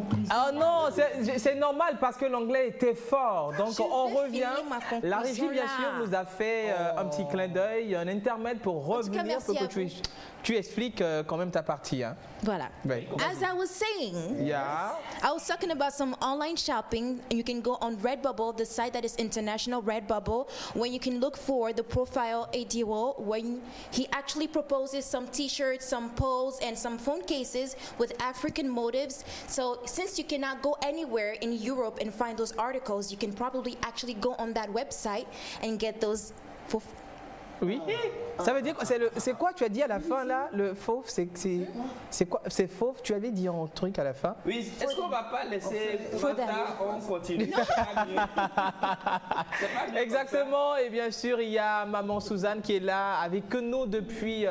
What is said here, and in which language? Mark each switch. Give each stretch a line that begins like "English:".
French: Ah non, c'est normal parce que l'anglais était fort. Donc on revient. La régie, bien sûr, nous a fait un petit clin d'œil, un intermède pour revenir pour que tu expliques quand même ta partie. Hein. Voilà. Ouais.
English: As I was saying, I was talking about some online shopping. You can go on Redbubble, the site that is international, Redbubble, when you can look for the profile ADO, when he actually proposes some t-shirts, some poles, and some phone cases with African motives. So since you cannot go anywhere in Europe and find those articles, you can probably actually go on that website and get those for.
French: Oui, ça veut dire c'est quoi tu as dit à la fin là, le fauve, c'est quoi, c'est fauve, tu avais dit un truc à la fin. Oui, est-ce qu'on va pas laisser Martha, on continue. Exactement, et bien sûr il y a maman Suzanne qui est là avec nous depuis.